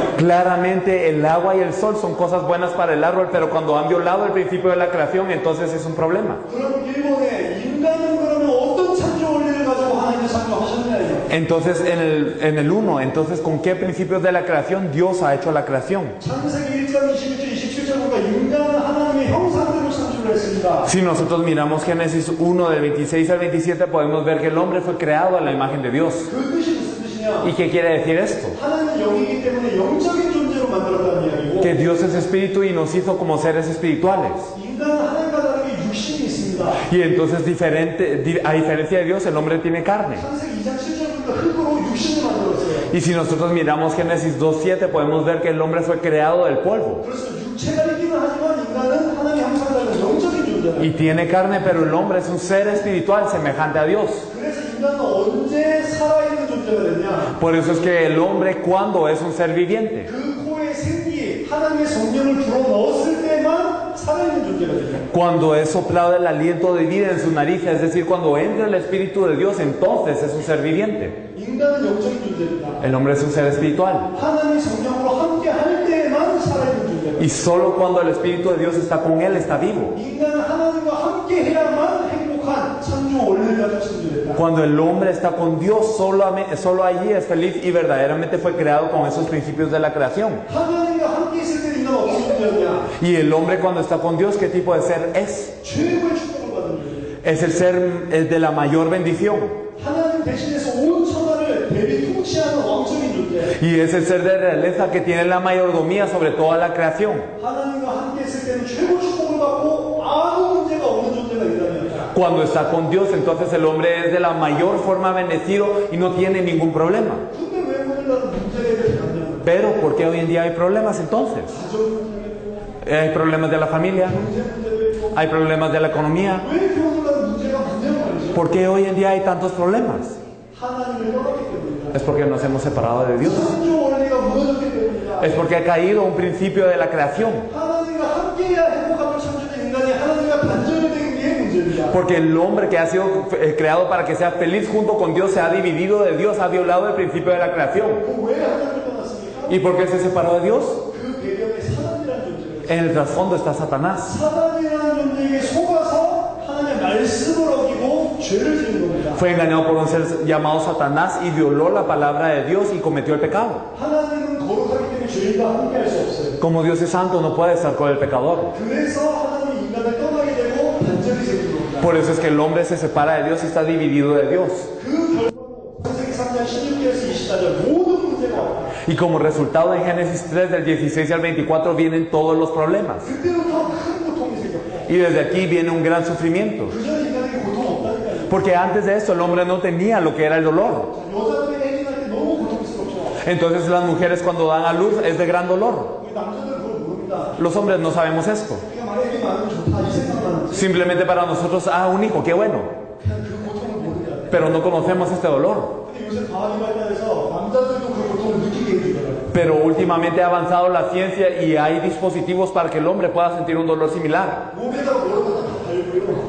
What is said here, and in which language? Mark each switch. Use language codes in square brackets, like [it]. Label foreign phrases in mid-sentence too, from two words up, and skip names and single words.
[es] Claramente el agua y el sol son cosas buenas para el árbol, pero cuando han violado el principio de la creación, entonces es un problema. [ko] 그럼 일본에 인간은 그러면 어떤 창조 원리를 가지고 하나님을 창조하셨냐 이거. [es] Entonces en el 1, entonces ¿con qué principios de la creación Dios ha hecho la creación? [ko] 창세기 1장 26절 27절 보니까 인간은 하나님의 형상대로 창조를 했습니다. [es] Si nosotros miramos Génesis 1 del 26 al 27, podemos ver que el hombre fue creado a la imagen de Dios. [ko] 그 뜻이 무슨 뜻이냐? [es] ¿Y qué quiere decir esto? [ko] 하나님은 영이기 때문에 영적인 존재로 만들었다는 이야기고 [es] Que Dios es espíritu y nos hizo como seres espirituales. [ko] 인간은 하나님과 다르게 육신이 있습니다. [es] Y entonces a diferencia de Dios, el hombre tiene carne. [ko] 창세기 2장 7절 보니까 흙으로 육신을 만들었어요. [es] Y si nosotros miramos Génesis 2:7, podemos ver que el hombre fue creado del polvo. [ko] 그래서 육체가 있기는 하지만 인간은 하나님의 형상대로 영적인 존재다. [es] Y tiene carne, pero el hombre es un ser espiritual semejante a Dios. [ko] 그래서 인간은 언제 살아있는 존재가 됐냐? [es] Por eso es que el hombre, cuando es un ser viviente, [ko] 그 코에 생기 하나님의 성령을 불어 넣었을 때만 살아있는 존재가 됩니다. [es] cuando es soplado el aliento de vida en su nariz, es decir, cuando entra el Espíritu de Dios, entonces es un ser viviente. [ko] 인간은 영적인 존재입니다. [es] El hombre es un ser espiritual. [ko] 하나님의 성령으로 함께 할 때만 살아있는 존재입니다. [es] Y solo cuando el Espíritu de Dios está con él, está vivo. [ko] 인간은 하나님과 함께 해야만 행복한 창조 원리를 가지고 창조됐다. [es] Cuando el hombre está con Dios, solo allí es feliz y verdaderamente fue creado con esos principios de la creación. [ko] 하나님과 함께 있을 때 인간은 어떤 존재였냐? [es] Y el hombre cuando está con Dios, ¿qué tipo de ser es? [ko] 최고의 축복을 받은 존재. [es] Es el ser de la mayor bendición. [ko] 하나님 대신해서 온 천하를 대리 통치하는 왕적인 존재. [es] Y es el ser de realeza que tiene la mayordomía sobre toda la creación. [ko] 하나님과 함께 있을 때는 최고 축복을 받고 아무 문제가 없는 존재가 있다면 [es] Cuando está con Dios, entonces el hombre es de la mayor forma bendecido y no tiene ningún problema. [ko] 근데 왜 오늘날 문제가 이렇게 많냐면 [es] Pero, ¿por qué hoy en día hay problemas entonces? [ko] 가정 문제도 [es] Hay problemas de la familia, [ko] 경제 문제도 있고 [es] hay problemas de la economía. [ko] 왜 이렇게 오늘날 문제가 많냐는 말이죠. [es] ¿Por qué hoy en día hay tantos problemas? [ko] 하나님을 떠났기 때문이다. [es] Es porque nos hemos separado de Dios. [ko] 창조 원리가 무너졌기 때문이다. [es] Es porque ha caído un principio de la creación. [ko] 하나님과 함께해야 행복함을 창조된 인간이 하나님과 단절이 된 게 문제입니다. [es] Porque el hombre que ha sido creado para que sea feliz junto con Dios se ha dividido de Dios, ha violado el principio de la creación. [ko] 왜 하나님을 떠났습니까? [es] ¿Y por qué se separó de Dios? [ko] 그 배경에 사단이라는 존재가 [es] En el trasfondo está Satanás. [ko] 사단이라는 존재에게 속아서 하나님의 말씀을 어기고 죄를 지은 겁니다. [es] Fue engañado por un ser llamado Satanás y violó la palabra de Dios y cometió el pecado. [ko] 하나님은 거룩하기 때문에 죄인과 함께할 수 없어요. [es] Como Dios es santo, no puede estar con el pecador. [ko] 그래서 하나님이 인간을 떠나게 되고 단절이 생긴 겁니다. [es] Por eso es que el hombre se separa de Dios y está dividido de Dios. [ko] 그 결과로 창세기 3장 16절에서 24절 모든 문제가 왔다. [es] Y como resultado en Génesis 3 del 16 al 24 vienen todos los problemas. [ko] 그때부터 큰 고통이 생겼고 [es] Y desde aquí viene un gran sufrimiento. [ko] 그전 인간에게 고통 없다니까요. [es] Porque antes de esto el hombre no tenía lo que era el dolor. [ko] 여자들이 애기 낳을 때 너무 고통스럽죠. [es] Entonces las mujeres cuando dan a luz es de gran dolor. [ko] 우리 남자들은 그걸 모릅니다. [es] Los hombres no sabemos esto. [ko] 우리가 막 애기 낳으면 좋다 이 생각만 하지. [es] Simplemente para nosotros, un hijo, qué bueno. [ko] 그냥 그 고통을 모르냐. [es] Pero no conocemos este dolor. [ko] 근데 요새 과학이 발달해서 남자들도 그 고통을 느끼게 해주더라고요. [es] Pero últimamente ha avanzado la ciencia y hay dispositivos para que el hombre pueda sentir un dolor similar. [ko] 몸에다가 뭐라고 다 달고요.